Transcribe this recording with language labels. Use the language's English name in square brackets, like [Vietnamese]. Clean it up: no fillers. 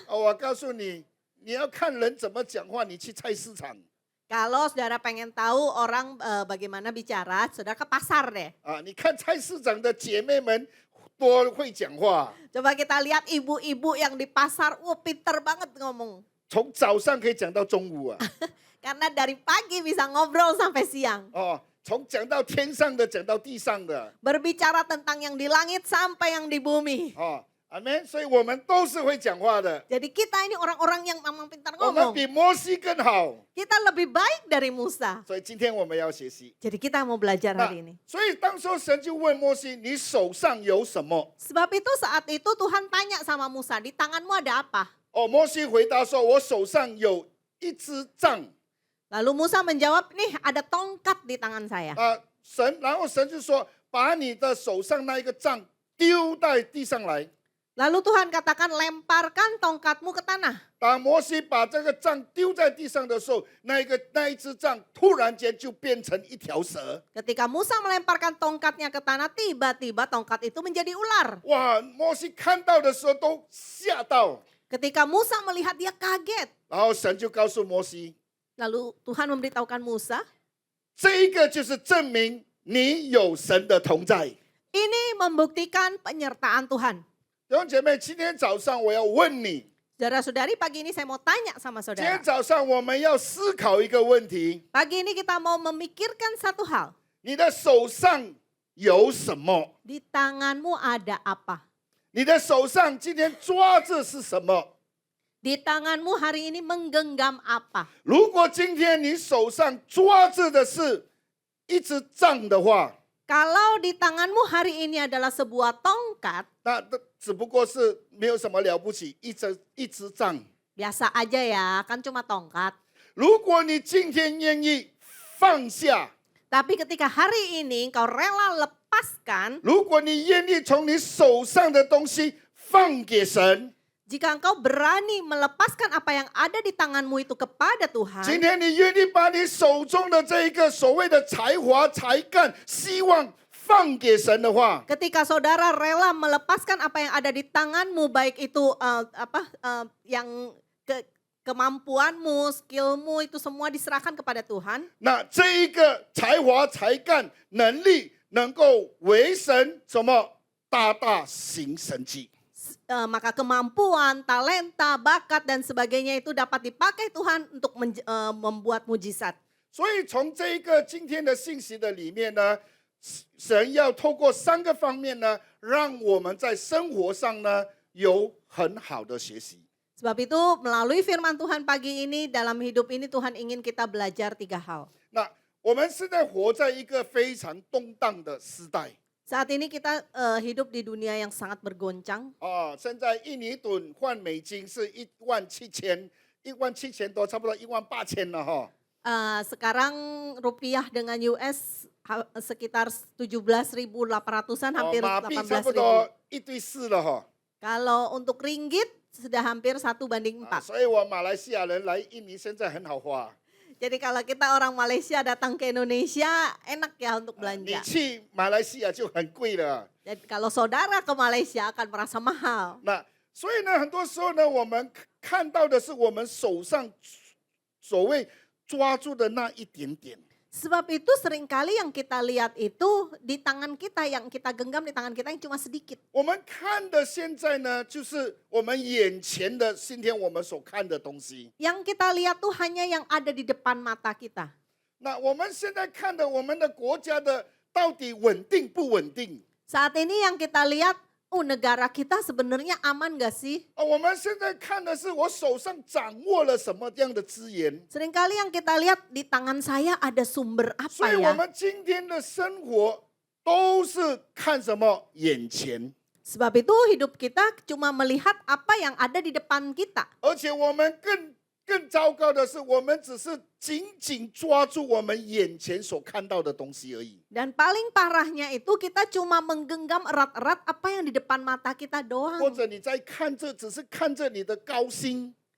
[Chinese] 我告诉你，你要看人怎么讲话，你去菜市场 [Indonesian] Kalau saudara pengen tahu orang bagaimana bicara, saudara ke pasar deh. [Chinese] 你看菜市场的姐妹们多会讲话， [Indonesian] Coba kita lihat ibu-ibu yang di pasar, pinter banget ngomong. [Chinese] 从早上可以讲到中午啊。 [Indonesian] Karena dari pagi bisa ngobrol sampai siang. [Chinese] 从讲到天上的，讲到地上的。 [Indonesian] Berbicara tentang yang di langit sampai yang di bumi. [Chinese] 阿门。所以我们都是会讲话的。 [Indonesian] Jadi kita ini orang-orang yang memang pintar [Chinese] 我们 [Indonesian] ngomong. [Chinese] 比摩西更好， [Indonesian] Kita lebih baik dari Musa. [Chinese] 所以今天我们要学习。 [Indonesian] Jadi kita mau belajar hari ini. [Chinese] 所以当时候神就问摩西：“你手上有什么 [Indonesian] Sebab itu saat itu Tuhan tanya sama Musa, di tanganmu ada apa? [Chinese] 摩西回答说：“我手上有一支杖。 [Indonesian] Lalu Musa menjawab, nih ada tongkat di tangan saya. [Chinese] 神就说，把你的手上那一个杖丢在地上来。 [Indonesian] Lalu Tuhan katakan lemparkan tongkatmu ke tanah. [Chinese] 当摩西把这个杖丢在地上的时候，那一只杖突然间就变成一条蛇。 [Indonesian] Ketika Musa melemparkan tongkatnya ke tanah, tiba-tiba tongkat itu menjadi ular. [Chinese] 哇，摩西看到的时候都吓到， [Indonesian] Ketika Musa melihat dia kaget. [Chinese] 然后神就告诉摩西， [Indonesian] Lalu Tuhan memberitahukan Musa, [Chinese] 这一个就是证明你有神的同在。 [Indonesian] ini membuktikan penyertaan Tuhan. [Chinese] 弟兄姐妹，今天早上我要问你， [Indonesian] Saudara-saudari, pagi ini saya mau tanya sama [Chinese] 今天 [Indonesian] saudara. [Chinese] 早上我们要思考一个问题： [Indonesian] Pagi ini kita mau memikirkan satu hal. [Chinese] 你的手上有什么？ [Indonesian] Di tanganmu ada apa? [Chinese] 你的手上今天抓着是什么？ [Indonesian] Di tanganmu hari ini menggenggam apa? [Chinese] 如果今天你手上抓着的是一支杖的话， [Indonesian] Kalau di tanganmu hari ini adalah sebuah tongkat, [Chinese] 那只不过是没有什么了不起，一支杖。 [Indonesian] biasa aja ya, kan cuma tongkat. [Chinese] 如果你今天愿意放下， [Indonesian] Tapi ketika hari ini kau rela lepaskan, [Chinese] 如果你愿意从你手上的东西放给神， [Indonesian] jika engkau berani melepaskan apa yang ada di tanganmu itu kepada [Chinese] 今 [Indonesian] Tuhan, [Chinese] 天你愿意把你手中的这一个所谓的才华、才干、希望放给神的话， [Indonesian] ketika saudara rela melepaskan apa yang ada di tanganmu, baik itu yang kemampuanmu, skillmu itu semua diserahkan kepada Tuhan, [Chinese] 那这一个才华、才干、能力能够为神什么大大行神迹。 [Indonesian] maka kemampuan, talenta, bakat dan sebagainya itu dapat dipakai Tuhan untuk membuat mujizat. [Chinese] 所以从这一个今天的信息的里面呢，神要透过3个方面呢，让我们在生活上呢有很好的学习。 [Indonesian] Sebab itu melalui firman Tuhan pagi ini, dalam hidup ini Tuhan ingin kita belajar 3 hal. [Chinese] 那我们现在活在一个非常动荡的时代 [Indonesian] Saat ini kita hidup di dunia yang sangat bergoncang. [Chinese] 啊，现在印尼盾换美金是17000多，差不多18000了哈。 [Indonesian] Sekarang rupiah dengan US sekitar 17.800-an, hampir [Chinese] 马币差不多1对4了哈。 [Indonesian] Kalau untuk ringgit sudah hampir 1:4. [Chinese] 所以我马来西亚人来印尼现在很好花。 [Indonesian] Jadi kalau kita orang Malaysia datang ke Indonesia, enak ya untuk [Chinese] 你 [Indonesian] belanja. [Chinese] 去马来西亚就很贵了。 [Indonesian] Jadi kalau saudara ke Malaysia akan merasa mahal. [Chinese] 那所以呢，很多时候呢，我们看到的是我们手上所谓抓住的那一点点。 [Indonesian] Sebab itu seringkali yang kita lihat itu di tangan kita, yang kita genggam di tangan kita yang cuma sedikit. [Chinese] 我们看的现在呢，就是我们眼前的今天我们所看的东西。 [Indonesian] Yang kita lihat tuh hanya yang ada di depan mata kita. [Chinese] 那我们现在看的我们的国家的到底稳定不稳定？ [Indonesian] Saat ini yang kita lihat, negara kita sebenarnya aman gak sih? [Chinese] 我们现在看的是我手上掌握了什么样的资源。 [Indonesian] Seringkali yang kita lihat di tangan saya ada sumber [Chinese] 所 [Indonesian] apa [Chinese] 以我 [Indonesian] ya? [Chinese] 们今天的生活都是看什么？眼前。 [Indonesian] Sebab itu hidup kita cuma melihat apa yang ada di depan kita. [Chinese] 而且我们更糟糕的是，我们只是紧紧抓住我们眼前所看到的东西而已。 [Indonesian] Dan paling parahnya itu kita cuma menggenggam erat-erat apa yang di depan mata kita [Chinese] 或者你在看这，只是看着你的高薪，